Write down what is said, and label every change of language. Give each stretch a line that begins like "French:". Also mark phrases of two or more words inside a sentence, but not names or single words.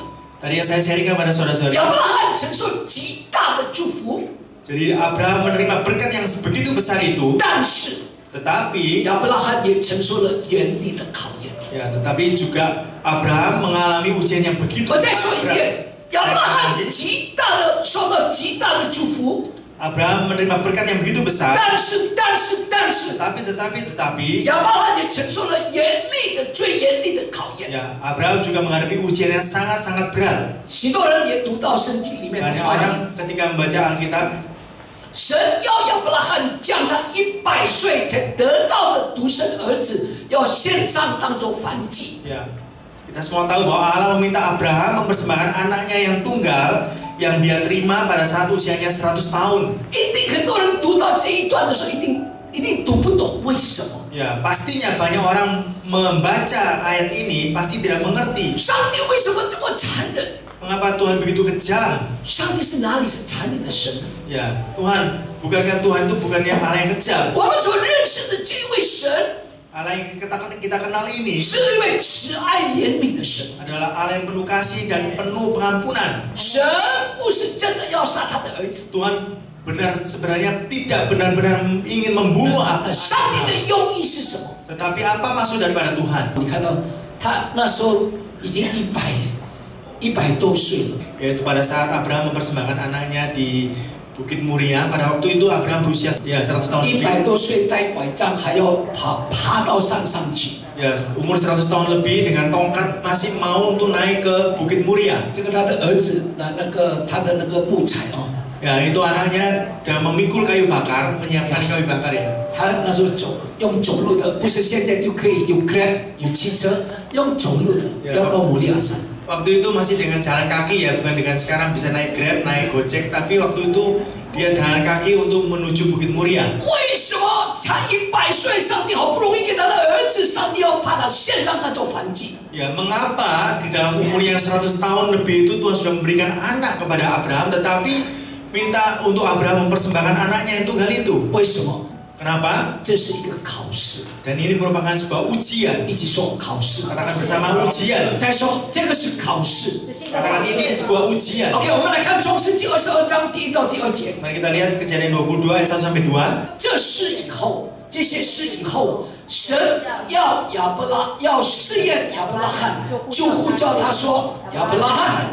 Indonesian: Tadi yang saya sharingkan pada saudara-saudara.
Chinese: 亚伯拉罕承受极大的祝福，
Indonesian: Jadi Abraham menerima berkat yang begitu besar itu,
Chinese: 但是
Indonesian: tetapi
Chinese: 亚伯拉罕也承受了严厉的考验。
Indonesian: tetapi juga Abraham mengalami ujian yang begitu
Chinese: 我再说一
Indonesian: berat.
Chinese: 遍，亚伯拉罕极大的受到极大的祝福，
Indonesian: Abraham menerima berkat yang begitu besar,
Chinese: 但是
Indonesian: tetapi
Chinese: 亚伯拉罕也承受了最严厉的考验。
Indonesian: Abraham juga menghadapi ujian yang sangat-sangat berat.
Chinese: 许多人也读到圣经里面的
Indonesian: Banyak
Chinese: 话语，
Indonesian: orang ketika membaca Alkitab,
Chinese: 神要亚伯拉罕将他100岁才得到的独生儿子，要献上当作燔祭。
Indonesian: kita semua tahu bahwa Allah meminta Abraham mempersembahkan anaknya yang tunggal yang dia terima pada saat usianya 100 tahun.
Chinese: 一定很多人读到这一段的时候，一定读不懂为什么。
Indonesian: Pastinya banyak orang membaca ayat ini pasti tidak mengerti
Chinese: 上帝为什么这么残忍？
Indonesian: mengapa Tuhan begitu kejam.
Chinese: 上帝是哪里是残忍的神呢？
Indonesian: Tuhan, bukankah Tuhan itu bukannya Allah yang kejam?
Chinese: 我们所认识的这一位神，
Indonesian: Allah yang kita kenal ini
Chinese: 是一位慈爱怜悯的神。
Indonesian: adalah Allah yang penuh kasih dan penuh pengampunan.
Chinese: 神不是真的要杀他的儿子，
Indonesian: Tuhan sebenarnya tidak benar-benar ingin membunuh
Chinese: 上帝的用意是什么？
Indonesian: tetapi apa maksud daripada Tuhan?
Chinese: 你看到他那时候已经100多岁了，
Indonesian: Yaitu pada saat Abraham mempersembahkan anaknya di Bukit Muria, pada waktu itu Abraham berusia 100 tahun 100 lebih.
Chinese: 多岁带拐杖还要爬到山上去。
Indonesian: Umur 100 tahun lebih dengan tongkat masih mau untuk naik ke Bukit Muria.
Chinese: 这个他的儿子他的那个木材哦，
Indonesian: Itu anaknya sudah memikul kayu bakar, menyiapkan kayu bakar ya.
Chinese: 他那时候用走路的，不是现在就可以有 Grab 有汽车，用走路的要到摩利亚山。
Indonesian: Waktu itu masih dengan jalan kaki ya, bukan dengan sekarang bisa naik Grab, naik Gojek, tapi waktu itu dia jalan kaki untuk menuju Bukit Muria.
Chinese: 为什么才100岁，上帝好不容易给他的儿子，上帝要把他献上他做燔祭？
Indonesian: Mengapa di dalam umur yang 100 tahun lebih itu Tuhan sudah memberikan anak kepada Abraham, tetapi minta untuk Abraham mempersembahkan anaknya yang tunggal itu?
Chinese: 为什么？
Indonesian: Kenapa?
Chinese: 这是一个考试，
Indonesian: Dan ini merupakan sebuah ujian.
Chinese: 一起说考试。
Indonesian: Katakan bersama ujian.
Chinese: 再说这个是考试。
Indonesian: Katakan ini sebuah ujian.
Chinese: OK， 我们来看创世纪22章第1到第2节。
Indonesian: Mari kita lihat Kejadian 22 ayat 1 sampai 2.
Chinese: 这些事以后，神要试验亚伯拉罕，就呼叫他说：“亚伯拉罕。”